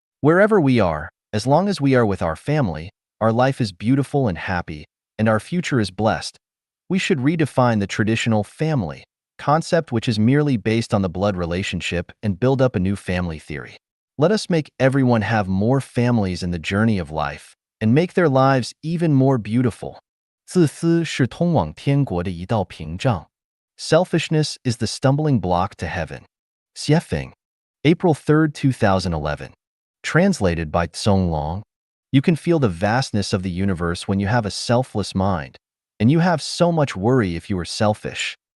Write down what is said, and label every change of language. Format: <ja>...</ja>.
<en>Wherever we are, as long as we are with our family, our life is beautiful and happy, and our future is blessed. We should redefine the traditional family concept, which is merely based on the blood relationship, and build up a new family theory. Let us make everyone have more families in the journey of life, and make their lives even more beautiful.</en> <zh>自私是通往天国的一道屏障.</zh> <en>Selfishness is the stumbling block to heaven. Xiefeng. April 3rd, 2011. Translated by Tsong Long. You can feel the vastness of the universe when you have a selfless mind, and you have so much worry if you are selfish.</en>